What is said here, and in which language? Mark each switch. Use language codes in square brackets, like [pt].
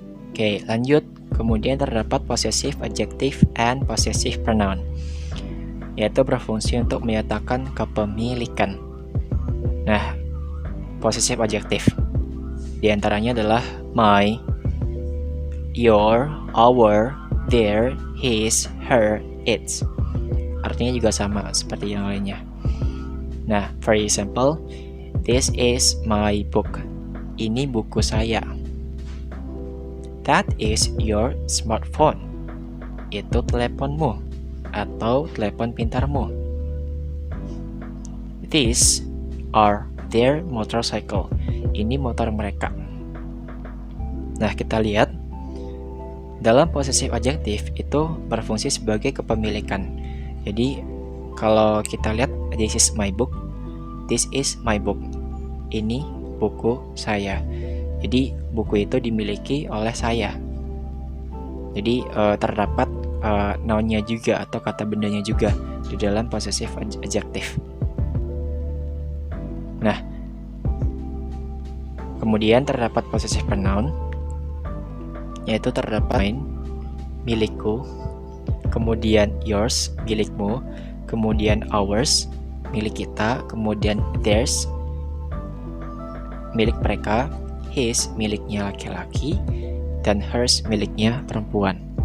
[id] Oke, lanjut. Kemudian terdapat possessive adjective and possessive pronoun, yaitu berfungsi untuk menyatakan kepemilikan. Nah, possessive adjective di antaranya adalah my, your, our, their, his, her, its. Artinya juga sama seperti yang lainnya. [en] Nah, for example, this is my book. [id] Ini buku saya. [en] That is your smartphone. [id] Itu teleponmu atau telepon pintarmu. [en] These are their motorcycle. [id] Ini motor mereka. Nah, kita lihat dalam possessive adjective itu berfungsi sebagai kepemilikan. Jadi kalau kita lihat [en] this is my book, this is my book. [id] Ini buku saya. Jadi buku itu dimiliki oleh saya. Jadi terdapat noun-nya juga atau kata bendanya juga di dalam possessive adjective. Nah, kemudian terdapat possessive pronoun, yaitu terdapat mine, milikku, kemudian yours, milikmu, kemudian ours, milik kita, kemudian theirs, milik mereka, his, miliknya laki-laki, dan hers, miliknya perempuan.